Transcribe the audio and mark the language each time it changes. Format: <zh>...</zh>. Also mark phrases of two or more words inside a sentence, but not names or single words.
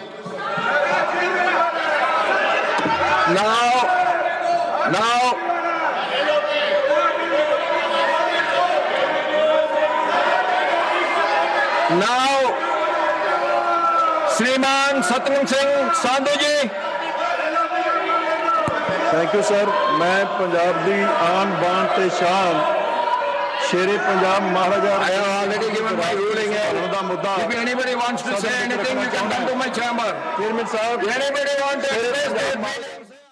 <en>Now, Shriman Satnam Singh Sandhu ji. Thank you sir.</en> <pa>ਮੈਂ ਪੰਜਾਬ ਦੀ ਆਨ ਬਾਨ ਤੇ ਸ਼ਾਨ ਸ਼ੇਰੇ ਪੰਜਾਬ ਮਹਾਰਾਜਾ</pa> <en>I have already given my ruling here.</en> <pa>ਦਾ ਮੁੱਦਾ</pa> <en>If anybody wants to say anything, you can come to my chamber.</en> <pa>ਚੇਅਰਮੈਨ ਸਾਹਬ</pa> <en>Anybody want to express their</en>